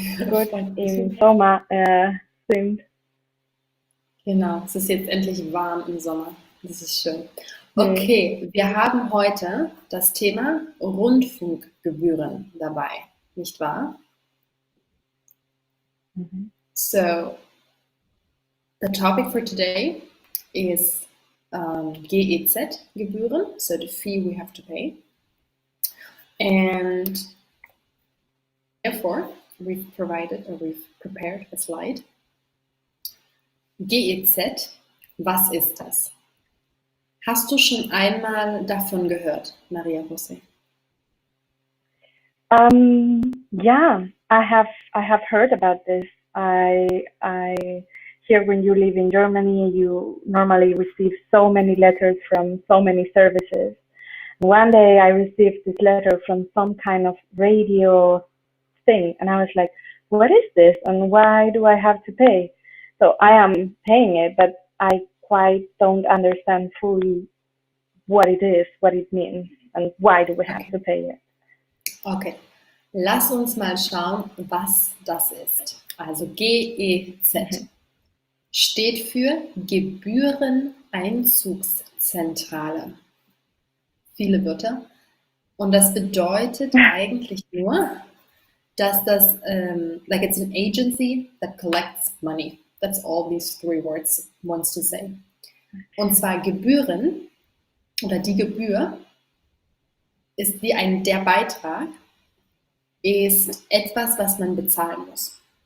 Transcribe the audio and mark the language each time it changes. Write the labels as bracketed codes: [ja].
[de] Gut, im Sommer sind. Genau, es ist jetzt endlich warm im Sommer. Das ist schön. Okay, wir haben heute das Thema Rundfunkgebühren dabei, nicht wahr? [en] So, the topic for today is GEZ-Gebühren, so the fee we have to pay. And therefore, we've prepared a slide. [de] GEZ, was ist das? Hast du schon einmal davon gehört, Maria Jose? [en] Yeah, I have heard about this. I here when you live in Germany, you normally receive so many letters from so many services. One day I received this letter from some kind of radio thing, and I was like, what is this and why do I have to pay? So I am paying it, but I quite don't understand fully what it is, what it means, and why do we have to pay it. [de] Okay, lass uns mal schauen, was das ist. Also GEZ steht für Gebühreneinzugszentrale. Viele Wörter. Und das bedeutet eigentlich nur, dass das, [en] like it's an agency that collects money. That's all these three words wants to say. [de] Und zwar Gebühren oder die Gebühr ist der Beitrag ist etwas, was man bezahlen muss.